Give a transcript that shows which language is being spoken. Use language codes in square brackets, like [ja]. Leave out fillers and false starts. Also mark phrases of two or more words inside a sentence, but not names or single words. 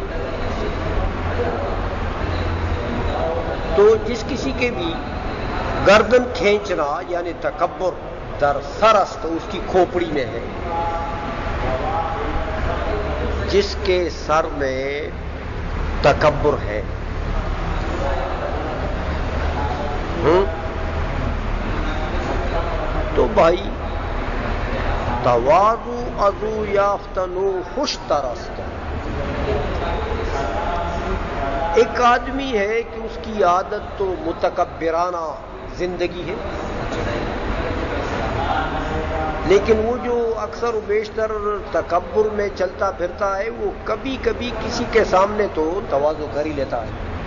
[ur] تو جس کسی کے بھی گردن کھینچنا یعنی [fa] تکبر در سرست [ur] اس کی کھوپڑی میں ہے، جس کے سر میں تکبر ہے. تو بھائی [fa] تواضع ازو یافتنو خوش ترست. [ur] ایک آدمی ہے کہ اس کی عادت تو متکبرانہ زندگی ہے، لیکن وہ جو اکثر و بیشتر تکبر میں چلتا پھرتا ہے، وہ کبھی کبھی کسی کے سامنے تو تواضع کر ہی لیتا ہے.